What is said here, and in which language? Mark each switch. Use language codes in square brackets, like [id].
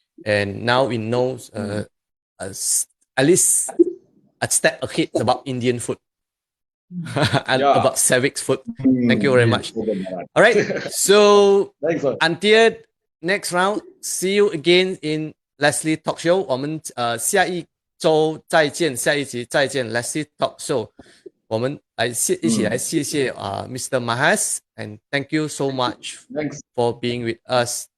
[en] And now we know at least a step ahead about Indian food. And about Savic's food. Thank you very much. All right. So until next round, see you again in Leslie Talk Show. [zh] 我们下一周再见，下一集再见 Leslie Talk Show。我们一起来谢谢Mr. [en] Mahesh and thank you so much for being with us.